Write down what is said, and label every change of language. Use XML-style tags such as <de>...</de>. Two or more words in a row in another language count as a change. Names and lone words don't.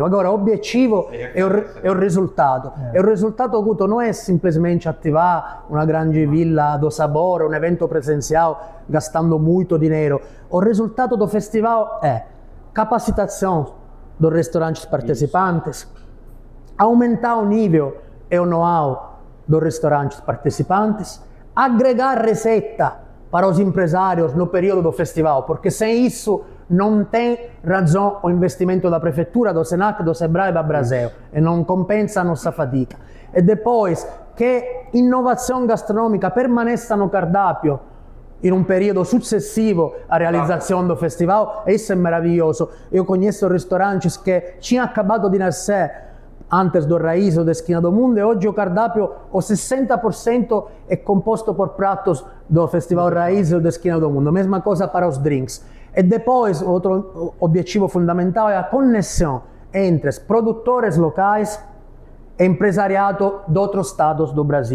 <pt>Agora, o objetivo é o resultado. E o resultado, Guto, não é simplesmente ativar uma grande villa do sabor, um evento presencial, gastando muito dinheiro. O resultado do festival é capacitação dos restaurantes participantes, aumentar o nível e o know-how dos restaurantes participantes, agregar receita para os empresários no período do festival, porque sem isso não tem razão o investimento da prefeitura, do Senac, do Sebrae e da Brasel, e não compensa a nossa fatica. E depois,</pt> <it>che innovazione gastronomica</it> <pt>permaneça no cardápio</pt> <it>in un periodo successivo</it> <pt>à realização do festival, isso é maravilhoso. Eu conheço restaurantes que tinham acabado de nascer antes do Raiz ou da Esquina do Mundo, e hoje o cardápio, o 60% é composto por pratos do Festival Raiz ou da Esquina do Mundo. Mesma coisa para os drinks. E depois, outro objetivo fundamental é a conexão entre os produtores locais e empresariado de outros estados do Brasil.</pt>